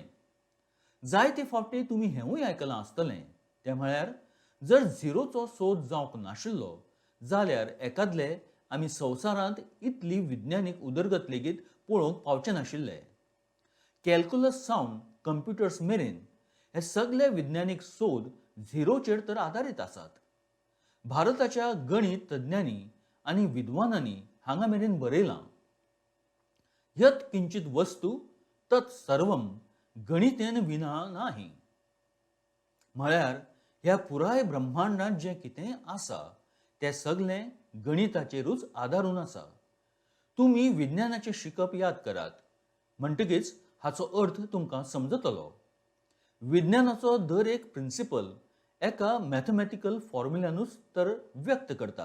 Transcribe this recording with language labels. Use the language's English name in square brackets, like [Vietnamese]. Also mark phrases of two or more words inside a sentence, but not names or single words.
[Konkani] जायते फावटी तुमी हेंवूय आयकलां आसतलें, तें म्हळ्यार जर झिरोचो सोद जावंक नाशिल्लो जाल्यार एकादले आमी संवसारांत इतली विज्ञानीक उदरगत लेगीत पळोवंक पावचे नाशिल्ले. कॅल्क्युलस सावन कंप्युटर्स मेरेन हे सगळे विज्ञानीक सोद झिरोचेर तर आदारीत आसात. भारताच्या गणित तज्ञांनी आनी विद्वानांनी हांगा मेरेन बरयलां, [Sanskrit] यत् किंचित वस्तू तत् सर्वम गणितेन विना नाही. [Konkani] म्हळ्यार ह्या पुराय ब्रह्मांडांत जें कितें आसा तें सगळें गणिताचेरूच आदारून आसा. तुमी विज्ञानाचें शिकप याद करात, म्हणटकीच हाचो अर्थ तुमकां समजतलो. विज्ञानाचो दर एक प्रिंसिपल एका [English] mathematical formula [Konkani] तर व्यक्त करतात.